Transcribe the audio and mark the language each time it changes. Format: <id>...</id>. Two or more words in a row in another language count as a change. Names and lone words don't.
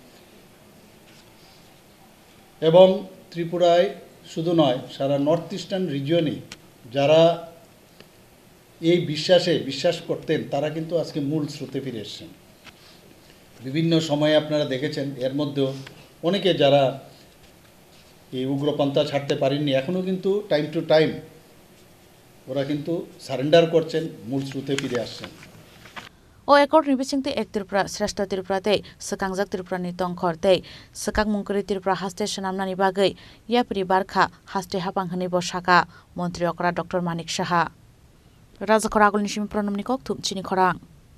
<bn>এবং ত্রিপুরায় শুধু নয়, সারা নর্থ ইস্টার্ন রিজিয়নে যারা এই বিশ্বাস করতেন, তারা কিন্তু আজকে মূল স্রোতে ফিরে এসেছেন। বিভিন্ন সময়ে আপনারা দেখেছেন, এর মধ্যেও অনেকে যারা এই উগ্রপন্থা ছাড়তে পারেননি, এখনও কিন্তু</bn> <en>time to time</en> <bn>ওরা কিন্তু সারেন্ডার করছেন, মূল স্রোতে ফিরে আসছেন।</bn> <trp>O ekor ni bisingti ek Tripura Shrestha Tripura tei sekangjak Tripura ni tongkhor tei sekang mungkuri Tripura haste shanamnani bagui yapri barkha haste hapanghani bo saka Montri Okra Dr. Manik Saha Rajakor agulni simi pranamni kok thum chini khorang</trp>